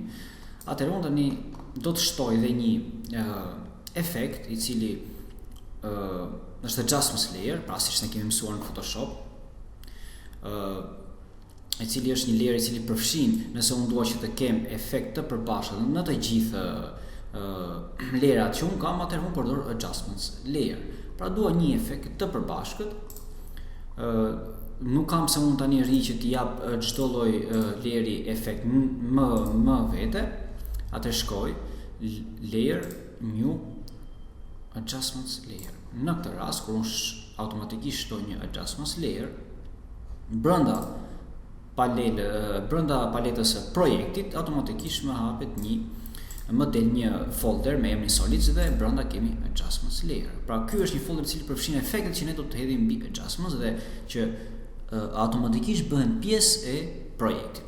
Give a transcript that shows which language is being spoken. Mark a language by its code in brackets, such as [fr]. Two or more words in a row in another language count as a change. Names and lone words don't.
[sq] Atëherë, unë tani do të shtoj dhe një efekt i cili është [en] adjustment layer, [sq] pra siç ne kemi mësuar në Photoshop, i cili është një layer i cili përfshin nëse unë dua që të kem efekt të përbashkët në të gjithë lerat që unë kam, atëherë unë përdor [en] adjustments layer. [sq] Pra dua një efekt të përbashkët. Nuk kam se unë tani rri që t'i jap çdo lloj layeri efekt më vete. Atëherë shkoj [en] layer new adjustments layer. [sq] Në këtë rast kur unë automatikisht shtoj një [en] adjustments layer [sq] brenda paletës së projektit, automatikisht më hapet një folder me emrin Solids dhe brenda kemi [en] adjustments layer. [sq] Pra ky është një folder i cili përfshin efektet që ne do të hedhim mbi adjustments dhe që automatikisht bëhen pjesë e projektit.